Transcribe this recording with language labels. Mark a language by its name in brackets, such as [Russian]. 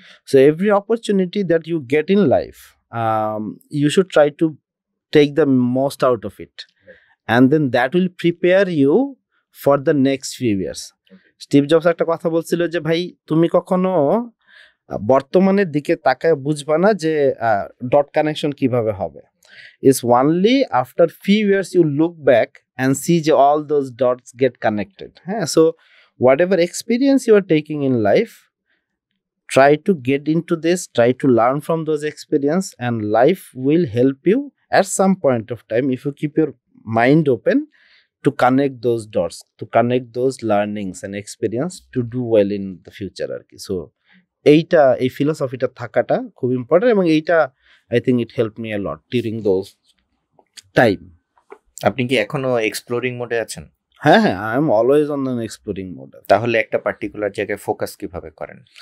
[English] So every opportunity that you get in life, you should try to take the most out of it, and then that will prepare you for the next few years. [Bangla] Steve jobs একটা কথা বলছিল যে ভাই তুমি কখনো বর্তমানের দিকে তাকায় বুঝবা না যে ডট কানেকশন কিভাবে হবে। [English] It's only after few years you look back and see যে all those dots get connected. হ্যাঁ, so whatever experience you are taking in life, try to get into this, try to learn from those experience, and life will help you at some point of time if you keep your mind open to connect those dots, to connect those learnings and experience to do well in the future [Bangla] আর কি। So এইটা এই ফিলোসফিটা থাকাটা খুব important, এবং এইটা [English] I think it help me a lot during those time. [Bangla] আপনি কি এখনো এক্সপ্লোরিং মোডে আছেন? [English] হ্যাঁ, I am always on the exploring mode. [Bangla] তাহলে একটা পার্টিকুলার জায়গায় ফোকাস কিভাবে করেন?